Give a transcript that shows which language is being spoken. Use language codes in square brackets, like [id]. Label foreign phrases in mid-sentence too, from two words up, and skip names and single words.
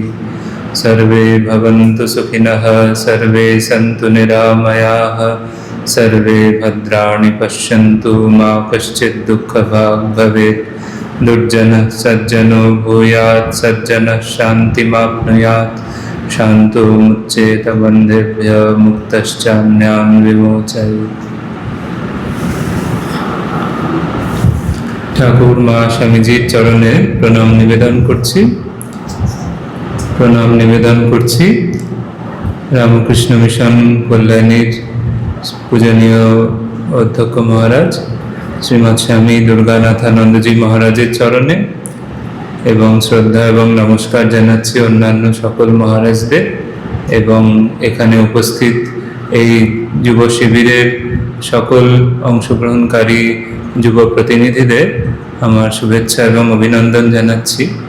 [sa] सर्वे भवन्तु सुखिनः सर्वे सन्तु निरामयाः सर्वे भद्राणि पश्यन्तु मा कश्चित् दुःखभाग् भवेत्। दुर्जनः सज्जनो भूयात् सज्जनः शान्तिमाप्नुयात् शान्तो मुच्येत बन्धेभ्यः मुक्तश्चान्यान् विमोचयेत्। [bn] ঠাকুর মা স্বামীজির চরণে প্রণাম নিবেদন করছি। রামকৃষ্ণ মিশন কল্যাণীর পূজনীয় অধ্যক্ষ মহারাজ শ্রীমৎ স্বামী দুর্গানাথানন্দজি মহারাজের চরণে এবং শ্রদ্ধা এবং নমস্কার জানাচ্ছি অন্যান্য সকল মহারাজদের এবং এখানে উপস্থিত এই যুব শিবিরের সকল অংশগ্রহণকারী যুব প্রতিনিধিদের আমার শুভেচ্ছা এবং অভিনন্দন জানাচ্ছি।